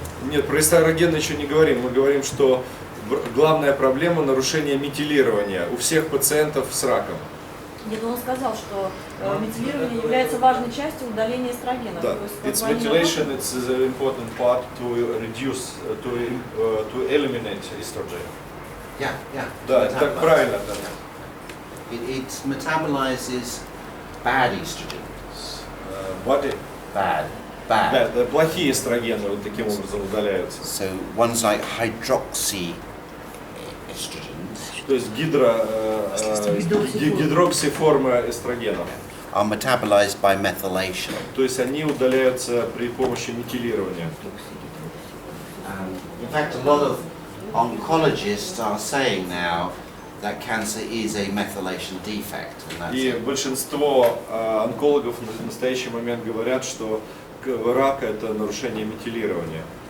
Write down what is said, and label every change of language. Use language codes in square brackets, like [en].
[ru] Нет, про эстрогены еще не говорим. Мы говорим, что главная проблема – нарушение метилирования у всех пациентов с раком. Нет, он сказал, что метилирование является важной частью удаления эстрогена. [en] Да. It's methylation. It's an important part to reduce, to eliminate estrogen. Yeah. [ru] Да, так правильно. Да. [en] It metabolizes bad estrogens. Body. Bad. [ru] Да, плохие эстрогены вот таким образом удаляются. [en] So ones like hydroxy estrogens [ru] То есть гидроксиформы эстрогенов. [en] are metabolized by methylation. [ru] То есть они удаляются при помощи метилирования. [en] In fact, a lot of oncologists are saying now that cancer is a methylation defect. And that's [ru] И большинство онкологов в настоящий момент говорят, что рака – это нарушение метилирования.